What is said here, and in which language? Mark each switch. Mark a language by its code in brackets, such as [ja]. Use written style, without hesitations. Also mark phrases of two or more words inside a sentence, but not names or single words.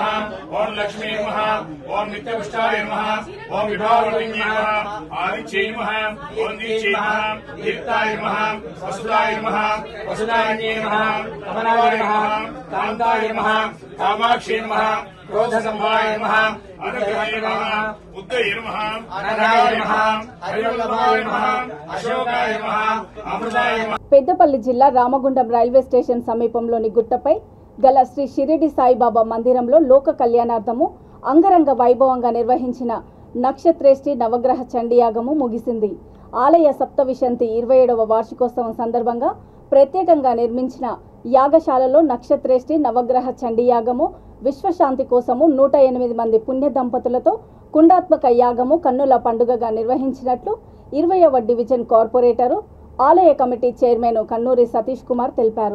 [sa] ओम लक्ष्मी नमः ओम नित्यपुष्टाय नमः ओम विभावलिंगे नमः आदित्ये नमः ओम दीचे नमः दीप्ताय नमः वसुदाय नमः वसुदायन्ये नमः अमनाय नमः कान्ताय नमः कामाक्षे नमः क्रोधसंहाय नमः अनुग्रहाय नमः उद्दये नमः अनघाय नमः हरिवल्लभाय नमः अशोकाय नमः अमृताय नमः. [te] పెద్దపల్లి జిల్లా రామగుండం రైల్వే స్టేషన్ సమీపంలోని గుట్టపై గల శ్రీ షిరిడి సాయిబాబా మందిరంలో లోక కళ్యాణార్థము అంగరంగ వైభవంగా నిర్వహించిన నక్షత్రేష్టి నవగ్రహ చండీయాగము ముగిసింది. ఆలయ సప్తవిశంతి 27వ వార్షికోత్సవం సందర్భంగా ప్రత్యేకంగా నిర్మించిన యాగశాలలో నక్షత్రేష్టి నవగ్రహ చండీయాగము విశ్వశాంతి కోసము 108 మంది పుణ్య దంపతులతో కుండాత్మక యాగము కన్నుల పండుగగా నిర్వహించినట్లు 20వ డివిజన్ కార్పొరేటరు ఆలయ కమిటీ చైర్మన్ కన్నూరి సతీష్ కుమార్ తెలిపారు.